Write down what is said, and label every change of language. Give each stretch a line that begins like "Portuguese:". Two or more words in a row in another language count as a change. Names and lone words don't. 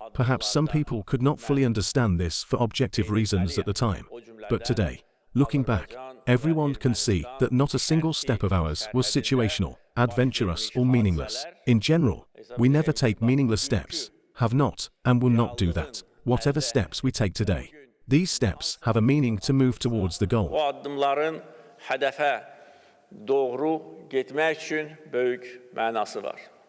English: Perhaps some people could not fully understand this for objective reasons at the time, but today, looking back, everyone can see that not a single step of ours was situational, adventurous, or meaningless. In general, we never take meaningless steps, have not, and will not do that. Whatever steps we take today, these steps have a meaning to move towards the goal.
Azerbaijani: Bu addımların hədəfə doğru getmək üçün böyük mənası var.